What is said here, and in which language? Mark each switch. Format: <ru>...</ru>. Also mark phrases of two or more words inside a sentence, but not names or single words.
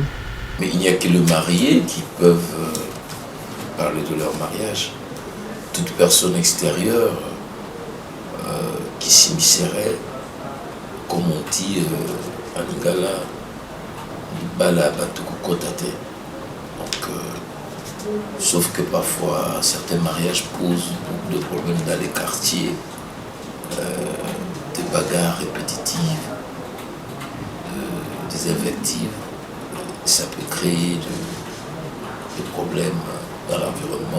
<fr>Mais il n'y a que les mariés qui peuvent parler de leur mariage. Toute personne extérieure qui s'immiscerait, comme on dit en lingala,</fr> <ln>bala batuku kotate.</ln> <fr>Donc, sauf que parfois certains mariages posent beaucoup de problèmes dans les quartiers, des bagarres répétitives, des invectives. Ça peut créer des problèmes dans l'environnement.</fr>